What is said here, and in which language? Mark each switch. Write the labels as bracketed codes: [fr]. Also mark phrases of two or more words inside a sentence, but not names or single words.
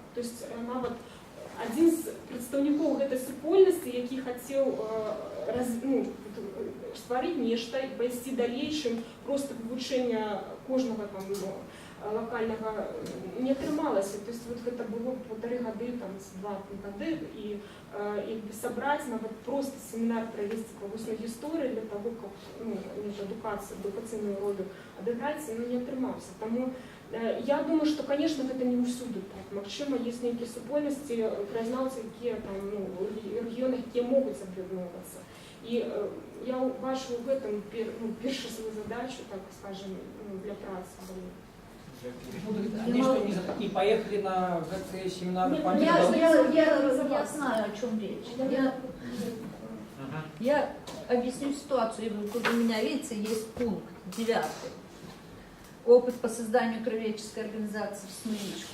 [ru] То есть [be] нават один з прадстаўнікоў гэтай супольнасці, які хацеў стварыць нешта і пайсці далей, чым проста вывучэнне кожнага там локального не атрымалася. [ru] То есть вот [be] гэта было 1,5 гады, там, 2 гады, і сабраць нават просто семінар правесці па вуснай гісторыі [ru] для того, [be] каб адукацыйную ролю адыграць, не атрымаўся. [ru] Таму я думаю, что, конечно, [be] гэта не ўсюды так. Магчыма, ёсць нейкія супольнасці, краязнаўцы, якія там, рэгіёны, якія могуць аб'ядноўвацца. І я бачу ў гэтым першую сваю задачу, [ru] так скажем, [be] для працы. [ru] Они что, не поехали на эти семинары? Я знаю, о чем речь. Я объясню ситуацию. Тут у меня, видите, есть пункт 9. Опыт по созданию краеведческой организации в Смоленщине.